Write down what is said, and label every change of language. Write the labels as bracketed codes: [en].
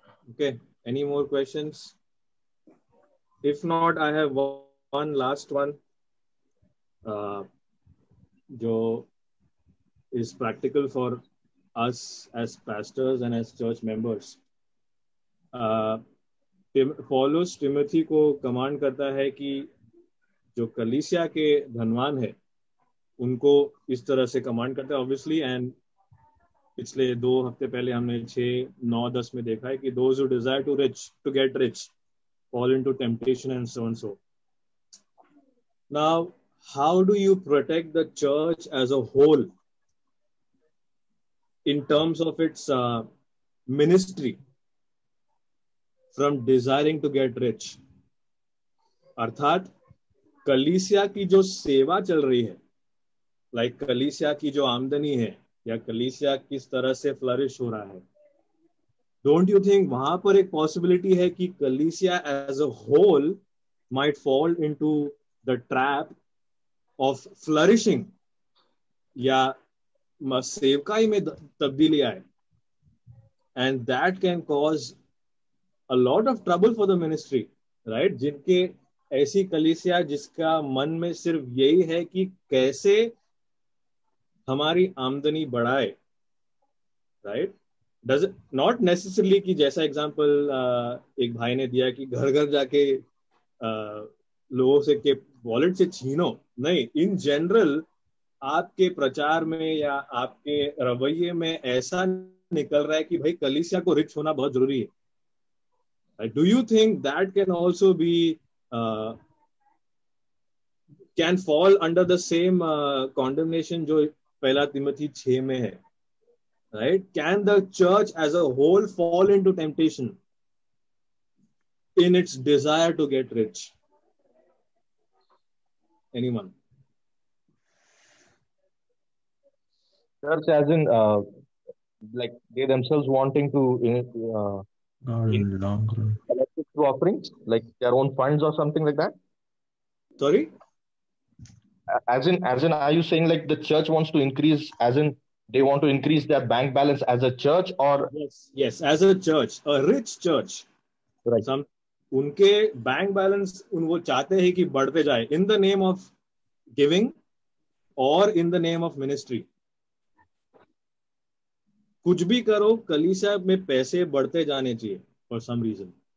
[en] Okay, any more questions? If not, I have one last one, [hi] जो [en] is practical for us as pastors and as church members. [hi] पौलुस Timothy को command करता है कि जो कलीसिया के धनवान है उनको इस तरह से कमांड करता है, [en] obviously, and [hi] पिछले 2 हफ्ते पहले हमने 6, 9, 10 में देखा है कि [en] those who desire to get rich fall into temptation and so and so. Now, how do you protect the church as a whole in terms of its ministry from desiring to get rich? [hi] अर्थात कलीसिया की जो सेवा चल रही है, like कलीसिया की जो आमदनी है या कलीसिया किस तरह से फ्लरिश हो रहा है, [en] don't you think [hi] वहां पर एक पॉसिबिलिटी है कि कलीसिया [en] as a whole might fall into the trap of flourishing [hi] या सेवकाई में तब्दीली आए, [en] and that can cause a lot of trouble for the ministry, [hi] right? जिनके ऐसी कलीसिया जिसका मन में सिर्फ यही है कि कैसे हमारी आमदनी बढ़ाए, राइट? [en] does not necessarily [hi] कि जैसा एग्जांपल एक भाई ने दिया कि घर घर जाके लोगों से के वॉलेट से छीनो, नहीं, इन जनरल आपके प्रचार में या आपके रवैये में ऐसा निकल रहा है कि भाई कलीसिया को रिच होना बहुत जरूरी है. [en] do you think that can also be can fall under the same condemnation [hi] जो पहला तिमोथी 6 में है, [en] right? Can the church as a whole fall into temptation in its desire to get rich? Anyone? Church as in like they themselves wanting to long run. collect it through offerings, like their own funds or something like that? Sorry? As in, are you saying like the church wants to increase, as in they want to increase their bank balance as a church, or? Yes, as a church, a rich church. Right. [hi] उनके bank balance वो चाहते हैं कि बढ़ते जाए [en] in the name of giving or in the name of ministry. [hi] कुछ भी करो, कलीसिया में पैसे बढ़ते जाने चाहिए [en] for some reason.